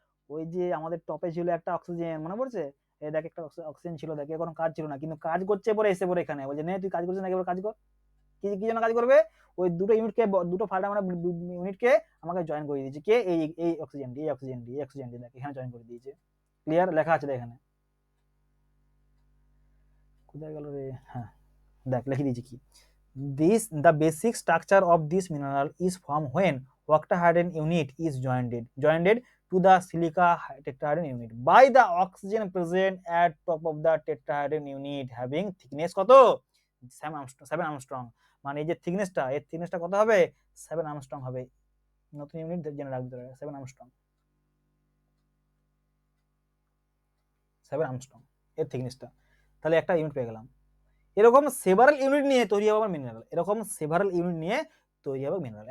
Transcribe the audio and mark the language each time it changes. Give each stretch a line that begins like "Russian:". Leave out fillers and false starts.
Bangla: ওই যে আমাদের টপে ছিল একটা অক্সিজেন, মনে পড়ছে? এই দেখ একটা অক্সিজেন ছিল, দেখে কোনো কাজ ছিল না, কিন্তু কাজ করছে পরে এসে পরে এখানে বলছে নে তুই কাজ করছিস না, এবার কাজ কর। কি জন্য কাজ করবে? ওই দুটো ইউনিটকে, দুটো ফাল্টা মানে ইউনিটকে আমাকে জয়েন করে দিয়েছে। কে? এই অক্সিজেনটি, এই অক্সিজেনটি, এই অক্সিজেনটি দেখ এখানে জয়েন করে দিয়েছে। ক্লিয়ার? লেখা আছে এখানে। কোথায় গেল রে? হ্যাঁ দেখ লিখে দিয়েছি কি,
English: this the basic structure of this mineral is formed when octahedron unit is joined to the silica tetrahedron unit by the oxygen present at top of the tetrahedron unit having thickness কত? 7 Armstrong।
Bangla: মানে এই যে থিকনেসটা, এর থিকনেসটা কত হবে? 7 Armstrong হবে। নতুন unit জেনে রাখতে হবে, 7 Armstrong। 7 Armstrong এর থিকনেসটা। তাহলে একটা ইউনিট পেয়ে গেলাম। এরকম সেভারাল ইউনিট নিয়ে তৈরি হবে মিনারেল, এরকম সেভারাল ইউনিট নিয়ে তৈরি হবে মিনারেল।